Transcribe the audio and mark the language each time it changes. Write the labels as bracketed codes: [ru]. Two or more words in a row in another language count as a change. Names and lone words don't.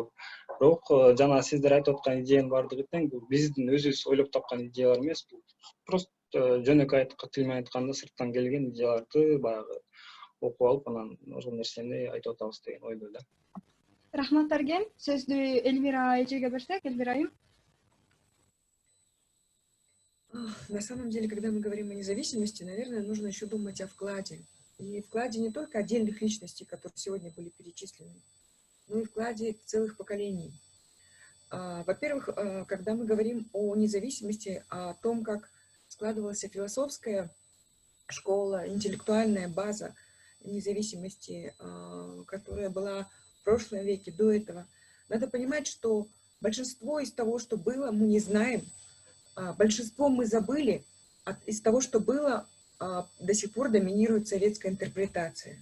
[ky] Бирок жана сиздер айтып аткан идеянын баардыгы тең, бул биздин өзүбүз ойлоп тапкан идеялар эмес, бул просто жөнөкөй тил менен айтканда сырттан келген идеяларды баягы окуп алып, анан ошол нерсени айтып атабыз деген ойдо да. Рахмат Арген. Сөздү Эльмира эжеге берсек, Эльмира айым. [ru] На самом деле, когда мы говорим о независимости, наверное, нужно еще думать о вкладе. И вкладе не только отдельных личностей, которые сегодня были перечислены, но и вкладе целых поколений. Во-первых, когда мы говорим о независимости, о том, как складывалась философская школа, интеллектуальная база независимости, которая была в прошлом веке, до этого, надо понимать, что большинство из того, что было, мы не знаем, большинство мы забыли, из того, что было, до сих пор доминирует советская интерпретация.